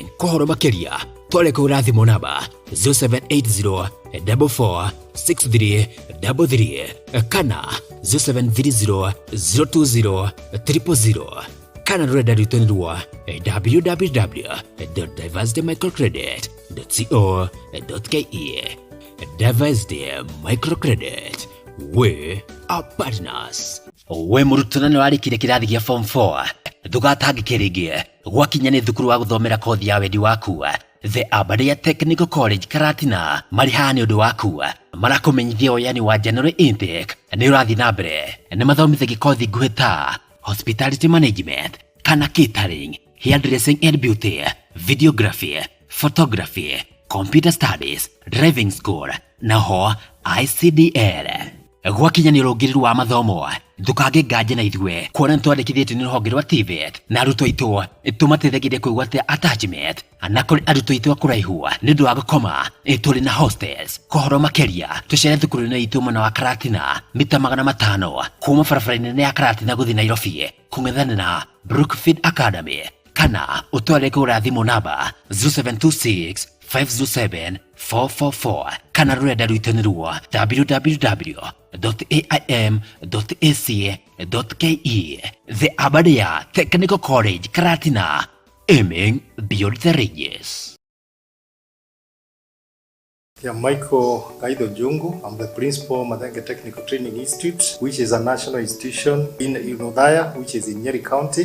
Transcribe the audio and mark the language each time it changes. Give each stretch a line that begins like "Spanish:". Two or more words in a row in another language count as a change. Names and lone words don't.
Kikuyu: Kũhoro makĩria twale kũra thimũ namba 0780 44 6333 kana 0730 020 000 kana rũrenda rwitũ nĩ rwa www.diversitymicrocredit.co.ke.
English: Diversity Microcredit, we are partners.
Kikuyu: We mũrutwo nĩ warĩkire kĩrathi gĩa Form 4 ndũgatangĩke rĩngĩ gwakinya nĩ thukuru wa gũthomera kothi ya wendi waku. The Mbuthia Technical College Karatina marĩ haha nĩ ũndũ waku. Marakũmenyithia ũyani wa
English: January intake
Kikuyu: nĩ ũrathiĩ na mbere. Nĩ mathomithagia kothi nguhĩ ta
English: hospitality management
Kikuyu: kana
English: catering, hairdressing and beauty, videography, photography, computer studies, driving school
Kikuyu: na ho ICDL. Gwakinya nĩ ũrũngĩrĩru wa mathomo ndũkage nganja na ithuĩ kuona twandĩkithĩtio nĩ rũhonge rwa TVET na arutwo aitũ tũmateithagia kwĩgwatĩra attachment na kũrĩ arutwo aitũ akũraihu nĩ ũndũ wa gũkoma tũrĩ na hostels. Kũhoro makĩria tũcere thukuru-inĩ aitũ mwena wa Karatina mita 500 kuma barabara-inĩ ya Karatina gũthiĩ Nairobi kũng'ethana na Brookfield Academy kana ũtware kũra thimũ namba 0726 507 444 kana rũrenda rwitũ nĩ rwa www.aim.ac.ke.
English: The Mbuthia Technical College Karatina, aiming beyond the ranges. Yeah, Michael Kaido Jungu. I'm the principal of Mbuthia Technical Training Institute, which is a national institution in Mbuthia, which is in Nyeri County.